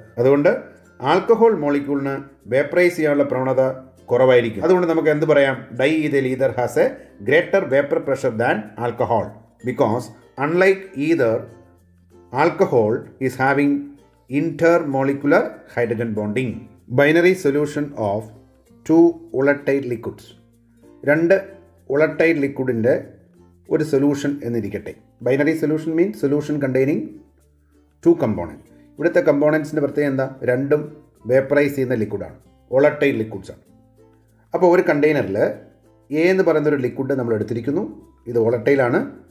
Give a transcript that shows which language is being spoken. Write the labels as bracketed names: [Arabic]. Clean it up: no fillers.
[Malayalam] അതുകൊണ്ട് alcohol മോളിക്യൂളിന് vaporise ചെയ്യാനുള്ള പ്രവണത കുറവായിരിക്കും. അതുകൊണ്ട് നമുക്ക് എന്ത് പറയാം? [English] Diethyl ether has a greater vapour pressure than alcohol because unlike ether alcohol is having intermolecular hydrogen bonding. Binary solution of two volatile liquids. [Malayalam] രണ്ട് volatile ലിക്വിഡിൻ്റെ ഒരു സൊല്യൂഷൻ എന്നിരിക്കട്ടെ. [English] Binary solution means solution containing two component. [Malayalam] ഇവിടുത്തെ കമ്പോണൻസിൻ്റെ പ്രത്യേകത എന്താ? രണ്ടും vaporise ചെയ്യുന്ന ലിക്വിഡാണ്, volatile ലിക്വിഡ്സാണ്. അപ്പോൾ ഒരു കണ്ടെയ്നറിൽ എ എന്ന് പറയുന്നൊരു ലിക്വിഡ് നമ്മൾ എടുത്തിരിക്കുന്നു. ഇത് വോളറ്റൈലാണ്.